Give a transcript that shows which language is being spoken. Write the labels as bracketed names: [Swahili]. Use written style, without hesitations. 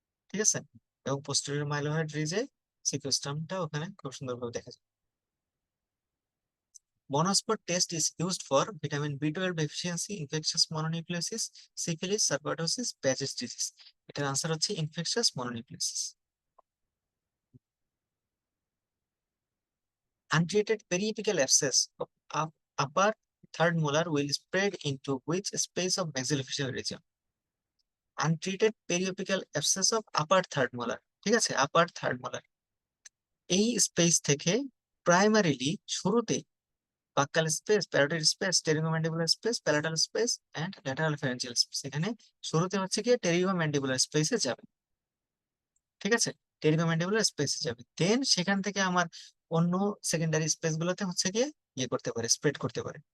[Bangla] ঠিক আছে, এবং পোস্টেরিয়র মাইলোহেড রিজে সিকোস্ট্রামটা ওখানে খুব সুন্দরভাবে দেখা যায়। [English] Monospot test is used for vitamin B12 deficiency, infectious mononucleosis, syphilis, sarcoidosis, Paget's disease. [Bangla] এটার আনসার হচ্ছে infectious mononucleosis. [English] Untreated periapical abscess of upper third molar will spread into which space of maxillofacial region? Untreated periapical abscess of upper third molar. [Bangla] ঠিক আছে, আপার third molar এই space থেকে primarily শুরুতে বাক্যাল space, parotid space, টেরিগোম্যান্ডিবুলার space, প্যালাটাল space and lateral pharyngeal space. এখানে শুরুতে হচ্ছে কি টেরিগোম্যান্ডিবুলার স্পেসে যাবে। ঠিক আছে, টেরিগোম্যান্ডিবুলার স্পেসে যাবে, দেন সেখান থেকে আমার অন্য সেকেন্ডারি স্পেস গুলোতে হচ্ছে গিয়ে ইয়ে করতে পারে, স্প্রেড করতে পারে।